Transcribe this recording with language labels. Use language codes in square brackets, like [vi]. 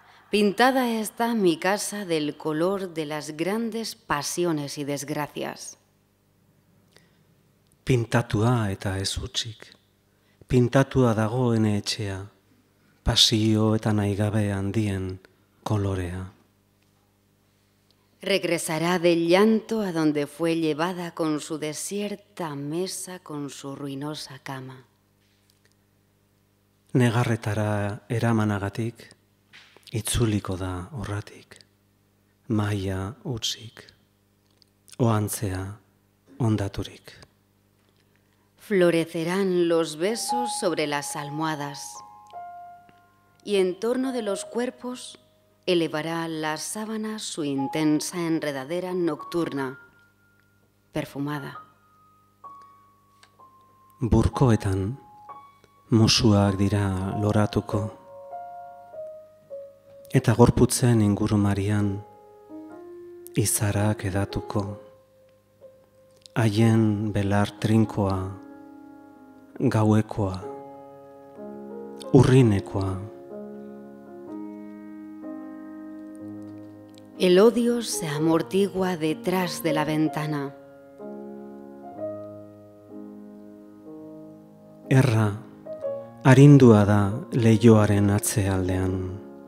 [es] Pintada está mi casa del color de las grandes pasiones y desgracias. [eu] Pintatua eta ez hutsik. Pintatua dagoen etxea, pasio eta nahigabe handien kolorea. [es] Regresará del llanto a donde fue llevada con su desierta mesa, con su ruinosa cama. [eu] Negarretara eramanagatik, itzuliko da horratik, maia hutsik, oantzea ondaturik. [es] Florecerán los besos sobre las almohadas y en torno de los cuerpos elevará la sábana su intensa enredadera nocturna, perfumada. [eu] Burkoetan musuak dira loratuko, eta gorputzen ingurumarian izarak edatuko, haien belar trinkoa, gauekoa, urrinekoa. [es] El odio se amortigua detrás de la ventana. [eu] Erra, arindua da leihoaren atzealdean.